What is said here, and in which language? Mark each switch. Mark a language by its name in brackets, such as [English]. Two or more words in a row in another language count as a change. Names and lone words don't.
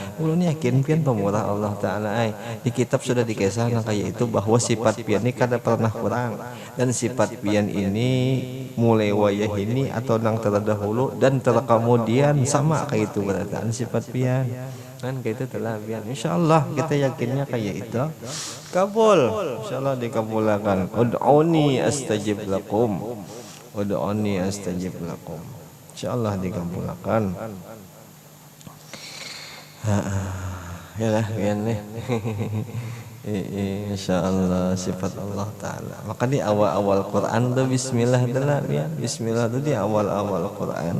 [Banjar] ulun yakin pian pemurah Allah Ta'ala di kitab sudah dikisahkan kayak itu bahwa sifat pian ini kada pernah kurang, dan sifat pian ini mulai wayah ini atau nang terdahulu dan terkemudian sama kayak itu berataan sifat pian kan kayak itu telah pian. Insyaallah kita yakinnya kayak itu kabul, insyaallah dikabulkan. [Arabic] ادعوني أستجب لكم، ادعوني أستجب لكم, [Banjar] insyaallah dikabulkan. Ya lah pian nih. Insyaallah sifat Allah Ta'ala. Maka di awal-awal Quran tuh bismillah adalah ya. Bismillah itu di awal-awal Quran.